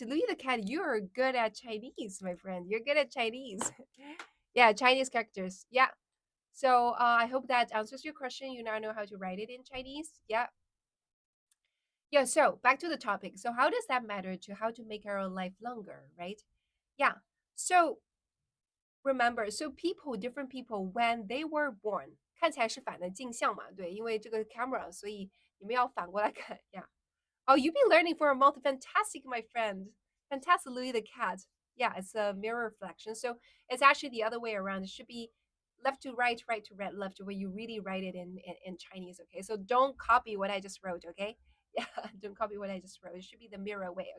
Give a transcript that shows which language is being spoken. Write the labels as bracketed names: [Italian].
[English] Louis the Cat, you're good at Chinese, my friend. You're good at Chinese. Yeah, Chinese characters. Yeah. So I hope that answers your question. You now know how to write it in Chinese. Yeah. Yeah. So back to the topic. So how does that matter to how to make our life longer, right? Yeah. So remember, so people, different people, when they were born, [Chinese] 看起来是反的镜像嘛，对，因为这个 camera，所以你们要反过来看，yeah. [English] Oh, you've been learning for a month. Fantastic, my friend. Fantastic, Louis the Cat. Yeah, it's a mirror reflection. So it's actually the other way around. It should be left to right, right to left, where you really write it in Chinese. Okay, so don't copy what I just wrote. Okay, yeah, don't copy what I just wrote. It should be the mirror way.